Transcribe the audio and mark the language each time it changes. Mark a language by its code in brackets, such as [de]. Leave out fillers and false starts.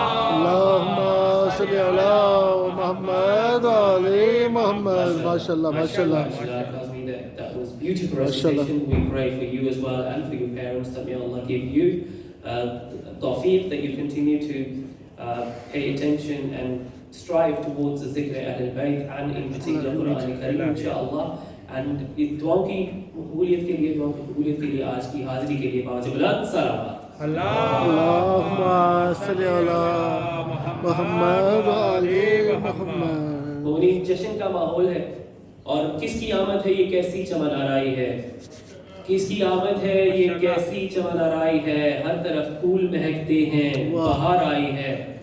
[ar] اللہم صلی علی محمد و آل محمد۔ ماشاءاللہ ماشاءاللہ۔ [en] That was beautiful recitation. We pray for you as well and for your parents that may Allah give you tawfiq, that you continue to pay attention and strive towards the zikr Ahl al-Bayt and in particular Quran Kareem inshallah. [ur] And دعاؤں کی قبولیت کے لیے، دعاؤں کی قبولیت کے لیے آج کی حاضری کے لیے بآواز بلند صلوات۔ [ar] اللہم صلی علی محمد و آل محمد۔ [ur] مومنین، جشن کا ماحول ہے، اور کس کی آمد ہے یہ کیسی چمن آرائی ہے، کس کی آمد ہے یہ کیسی چمن آرائی ہے، ہر طرف پھول مہکتے ہیں بہار آئی ہے،